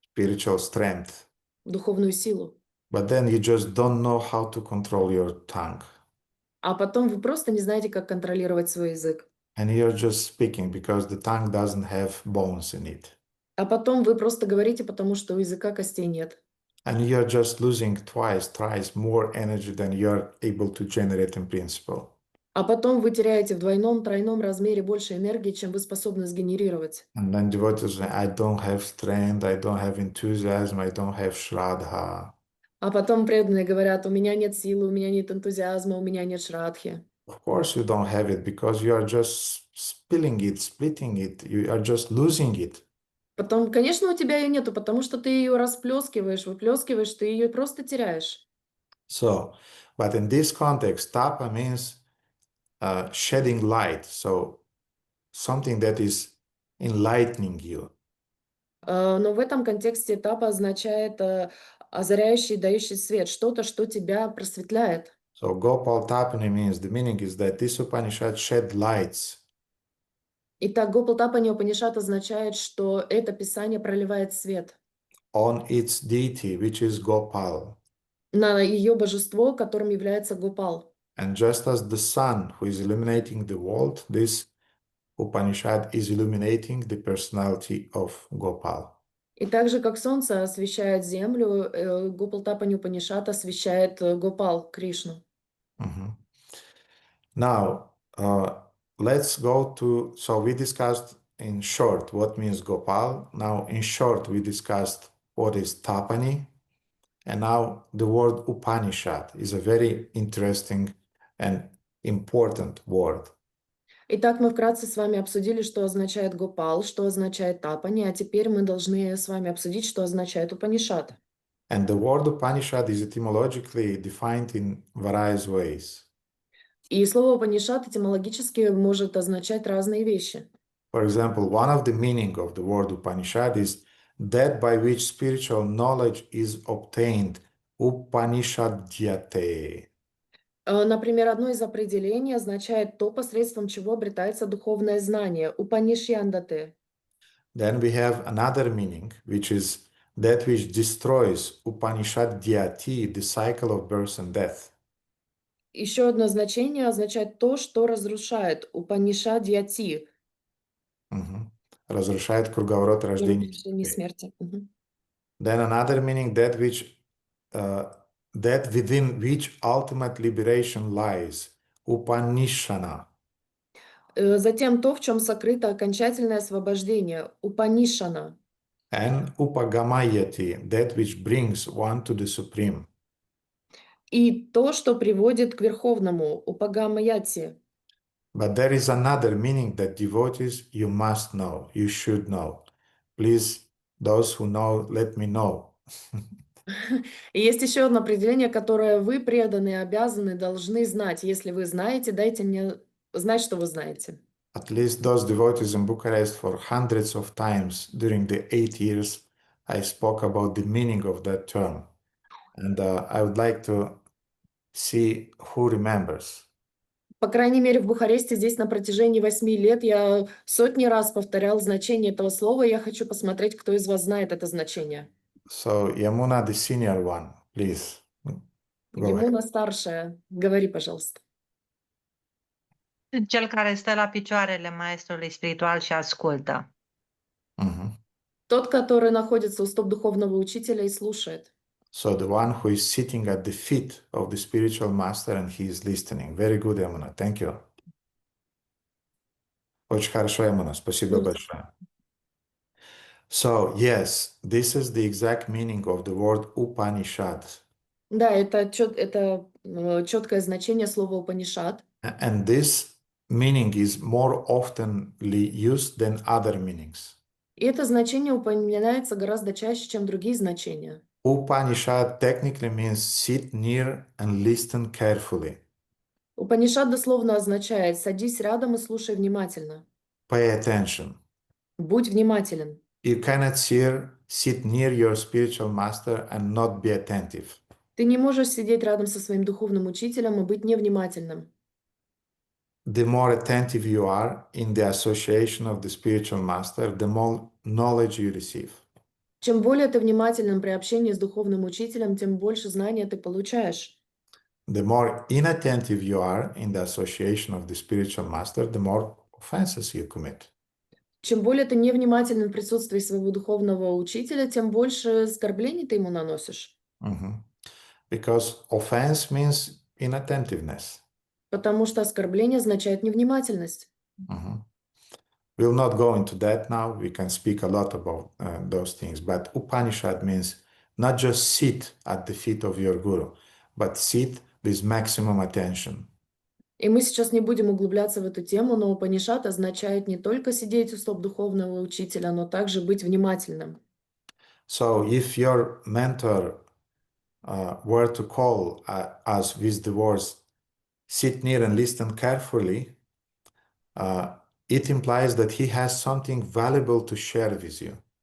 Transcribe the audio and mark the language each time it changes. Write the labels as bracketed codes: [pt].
[en] spiritual strength. [ru] духовную силу. [en] But then you just don't know how to control your tongue. [ru] А потом вы просто не знаете, как контролировать свой язык. [en] And you're just speaking because the tongue doesn't have bones in it. [ru] А потом вы просто говорите, потому что у языка костей нет. [en] And you're just losing twice, thrice more energy than you're able to generate in principle. [ru] А потом вы теряете в двойном, тройном размере больше энергии, чем вы способны сгенерировать. [en] And then devotees say, I don't have strength, I don't have enthusiasm, I don't have shraddha. [ru] А потом преданные говорят, у меня нет силы, у меня нет энтузиазма, у меня нет шрадхи. [en] Of course you don't have it because you are just spilling it, splitting it, you are just losing it. [ru] Потом, конечно, у тебя ее нету, потому что ты ее расплескиваешь, выплескиваешь, ты ее просто теряешь. [en] So, but in this context, tapa means shedding light, so something that is enlightening you. [ru] Но в этом контексте тапа означает озаряющий, дающий свет, что-то, что тебя просветляет. [en] So Gopal Tapani means, the meaning is that this Upanishad shed lights [ru] Итак, Гопал Тапани Упанишат означает, что это писание проливает свет [en] on its deity, which is Gopal. [ru] на ее божество, которым является Гопал. [en] And just as the sun who is illuminating the world, this Upanishad is illuminating the personality of Gopal. [ru] И так же, как солнце освещает землю, Гопал Тапани Упанишат освещает Гопал, Кришну. [en] Now, let's go to, so we discussed in short what means Gopal. Now, in short, we discussed what is Tapani. And now the word Upanishad is a very interesting and important word. [ru] Итак, мы вкратце с вами обсудили, что означает Гопал, что означает Тапани, а теперь мы должны с вами обсудить, что означает Упанишат. [en] And the word Upanishad is etymologically defined in various ways. [ru] И слово Упанишат этимологически может означать разные вещи. [en] For example, one of the meaning of the word Upanishad is that by which spiritual knowledge is obtained, Upanishadyate. [ru] Например, одно из определений означает то, посредством чего обретается духовное знание, Упанишьяндате. [en] Then we have another meaning, which is that which destroys Upanishadyati, the cycle of birth and death. [ru] Еще одно значение означает то, что разрушает, Упанишадьяти. Разрушает круговорот рождения. Смерти. [en] Then another meaning, that within which ultimate liberation lies, Upanishana. [ru] Затем то, в чем сокрыто окончательное освобождение, Упанишана. [en] And Upagamayati, that which brings one to the supreme. [ru] И то, что приводит к верховному, Упагамаяти. [en] But there is another meaning that devotees, you must know, you should know. Please, those who know, let me know. [ru] И есть еще одно определение, которое вы, преданные, обязаны, должны знать. Если вы знаете, дайте мне знать, что вы знаете. [en] At least those devotees in Bucharest, for hundreds of times during the 8 years, I spoke about the meaning of that term. And I would like to see who remembers. [ru] По крайней мере, в Бухаресте здесь на протяжении 8 лет я сотни раз повторял значение этого слова, и я хочу посмотреть, кто из вас знает это значение. [en] So, Yamuna, the senior one, please. [ru] Yamuna старшая. Говори, пожалуйста. [ro] Cel care stă la picioarele maestrului spiritual și ascultă. [ru] Tот, который находится у стоп духовного учителя и слушает. [en] So the one who is sitting at the feet of the spiritual master and he is listening. Very good, Yamuna. Thank you. [ru] Очень хорошо, Yamuna. Спасибо большое. [en] So, yes, this is the exact meaning of the word Upanishad. [ru] Да, это четкое значение слова Упанишад. [en] And this meaning is more oftenly used than other meanings. [ru] И это значение упоминается гораздо чаще, чем другие значения. [en] Upanishad technically means sit near and listen carefully. [ru] Упанишад дословно означает «садись рядом и слушай внимательно». [en] Pay attention. [ru] Будь внимателен. [en] You cannot sit near your spiritual master and not be attentive. [ru] Ты не можешь сидеть рядом со своим духовным учителем и быть невнимательным. [en] The more attentive you are in the association of the spiritual master, the more knowledge you receive. [ru] Чем более ты внимателен при общении с духовным учителем, тем больше знания ты получаешь. [en] The more inattentive you are in the association of the spiritual master, the more offenses you commit. [ru] Чем более ты невнимателен в присутствии своего духовного учителя, тем больше оскорблений ты ему наносишь. [en] Because offense means inattentiveness. [ru] Потому что оскорбление означает невнимательность. [en] We'll not go into that now. We can speak a lot about those things. But Upanishad means not just sit at the feet of your guru, but sit with maximum attention. [ru] И мы сейчас не будем углубляться в эту тему, но Упанишад означает не только сидеть у стоп духовного учителя, но также быть внимательным. [en] So if your mentor were to call us with the words, sit near and listen carefully, it implies that he has something valuable to share with you.